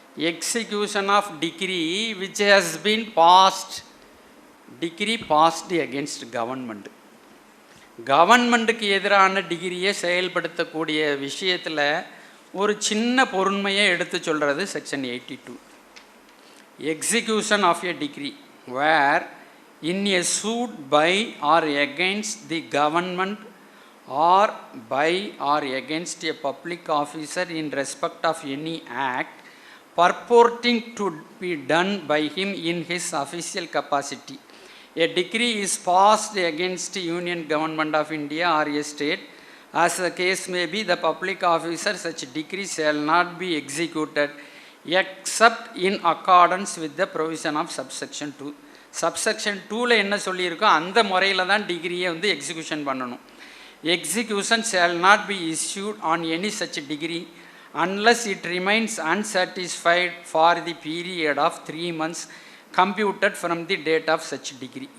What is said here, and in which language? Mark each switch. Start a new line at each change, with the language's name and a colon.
English: Execution of decree which has been passed, decree passed against government.
Tamil: கவர்மெண்ட்டுக்கு எதிரான டிகிரியை செயல்படுத்தக்கூடிய விஷயத்தில் ஒரு சின்ன பொருண்மையை எடுத்து சொல்கிறது section 82.
English: Execution of a decree where in a suit by or against the government or by or against a public officer in respect of any act purporting to be done by him in his official capacity. A decree is passed against Union Government of India or a state. As the case may be, the public officer such decree shall not be executed except in accordance with the provision of subsection 2.
Tamil: Subsection 2ல் என்ன சொல்லியிருக்கோ அந்த முறையில் தான் டிகிரியை execution பண்ணணும்.
English: Execution shall not be issued on any such decree unless it remains unsatisfied for the period of 3 months computed from the date of such decree.